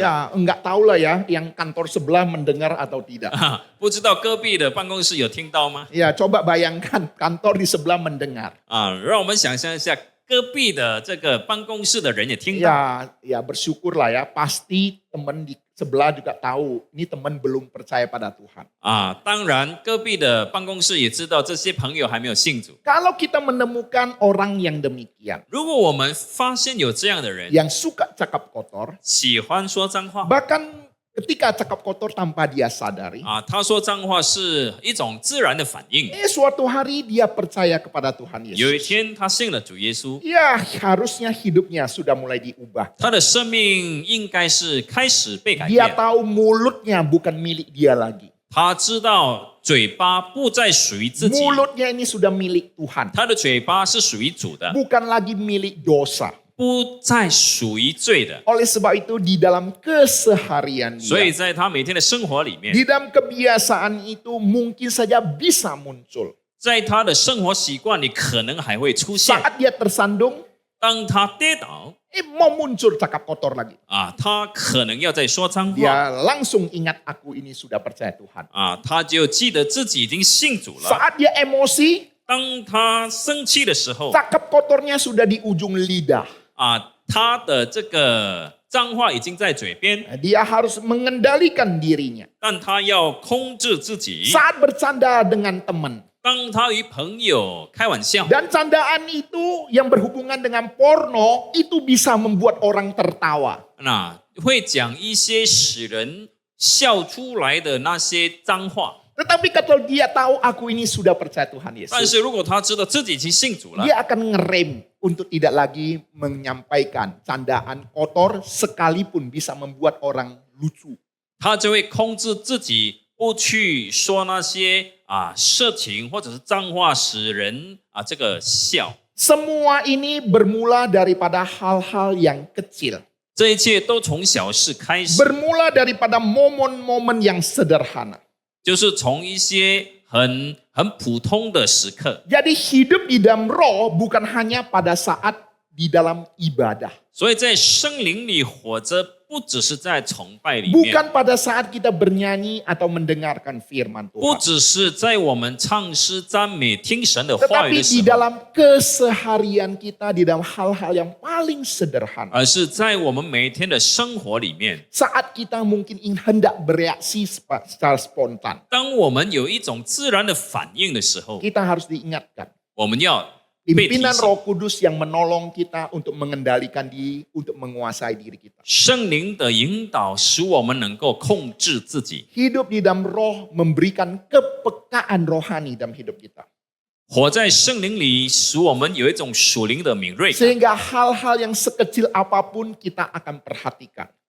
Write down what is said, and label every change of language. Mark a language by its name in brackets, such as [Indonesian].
[Indonesian] Ya, enggak tahu lah ya yang kantor sebelah mendengar atau tidak. [Chinese] 啊，不知道隔壁的办公室有听到吗？ [Indonesian] Ya, coba bayangkan kantor di sebelah mendengar. [Chinese] 啊，让我们想象一下，隔壁的这个办公室的人也听到。 [Indonesian] Ya bersyukurlah ya, pasti teman di sebelah juga tahu ini teman belum percaya pada Tuhan. [Chinese] 啊，当然，隔壁的办公室也知道这些朋友还没有信主。 [Indonesian] Kalau kita menemukan orang yang demikian, [Chinese] 如果我们发现有这样的人， [Indonesian] yang suka cakap kotor, [Chinese] 喜欢说脏话 [Indonesian] bahkan ketika cakap kotor tanpa dia sadari, [Chinese] 啊，他说脏话是一种自然的反应。 [Indonesian] suatu hari dia percaya kepada Tuhan [Chinese] 有一 [Indonesian] Yesus. [Chinese] 天，他信了主耶稣， [Indonesian] Ya, harusnya hidupnya sudah mulai diubah. [Chinese] 他的生命应该是开始被改 [Indonesian] Dia [Chinese] 变。 [Indonesian] tahu mulutnya bukan milik dia lagi. [Chinese] 他知道嘴巴不再属于自己， [Indonesian] Mulutnya ini sudah milik Tuhan, [Chinese] 他的嘴巴是属于主的， [Indonesian] bukan lagi milik dosa. [Chinese] 不再属于罪的。 [Indonesian] Oleh sebab itu di dalam keseharian [Chinese] 所以在他每天的生活里面， [Indonesian] di dalam kebiasaan itu mungkin saja bisa muncul. [Chinese] 在他的生活习惯里可能还会出现。 [Indonesian] Saat dia tersandung, [Chinese] 当他跌倒 [Indonesian] mau muncul cakap kotor lagi. [Chinese] 啊，他可能要在说脏话 [Indonesian] Dia langsung ingat aku ini sudah percaya Tuhan. [Chinese] 啊，他就记得自己已经信主了。 [Indonesian] Saat dia emosi, [Chinese] 当他生气的时候 [Indonesian] cakap kotornya sudah di ujung lidah. [Chinese] 啊，他的这个脏话已经在嘴边， [Indonesian] Dia harus mengendalikan dirinya. [Chinese] 但他要控制自己。 [Indonesian] Saat bercanda dengan teman. [Chinese] 当他与朋友开玩笑 [Indonesian] Dan candaan itu yang berhubungan dengan porno, itu bisa membuat orang tertawa. [Chinese] 那会讲一些使人笑出来的那些脏话。 [Indonesian] Tetapi kalau dia tahu aku ini sudah percaya Tuhan [Chinese] 但 [Indonesian] Yesus, [Chinese] 是如果他知道自己已经信主了， [Indonesian] dia akan ngerem untuk tidak lagi menyampaikan candaan kotor sekalipun bisa membuat orang lucu. [Chinese] 他就会控制自己不去说那些色情或者是脏话，使人这个笑。 [Indonesian] Semua ini bermula daripada hal-hal yang kecil. [Chinese] 这一切都从小事开始， [Indonesian] Bermula daripada momen-momen yang sederhana. [Chinese] 就是从一些很普通的时刻。 [Indonesian] Jadi hidup di dalam roh bukan hanya pada saat di dalam ibadah. [Chinese] 所以在圣灵里活着，不只是在崇拜里面， [Indonesian] Bukan pada saat kita bernyanyi atau mendengarkan firman [Chinese] 不 [Indonesian] Tuhan. [Chinese] 只是在我们唱诗赞美听神的话语的 [Indonesian] di [Chinese] 时候， [Indonesian] dalam keseharian kita, di dalam hal-hal yang paling sederhana. [Chinese] 而是在我们每一天的生活里面， [Indonesian] Saat kita mungkin hendak bereaksi secara spontan. [Chinese] 当我们有一种自然的反应的时候， [Indonesian] Kita harus diingatkan. [Chinese] 我们要被提 [Indonesian] Pimpinan [Chinese] 醒。 [Indonesian] Roh Kudus yang menolong kita untuk mengendalikan diri, untuk menguasai diri kita. [Chinese] 圣灵的引导使我们能够控制自己， [Indonesian] Hidup di dalam roh memberikan kepekaan rohani dalam hidup kita. [Chinese] 活在圣灵里，使我们有一种属灵的敏锐感， [Indonesian] Sehingga hal-hal yang sekecil apapun kita akan perhatikan.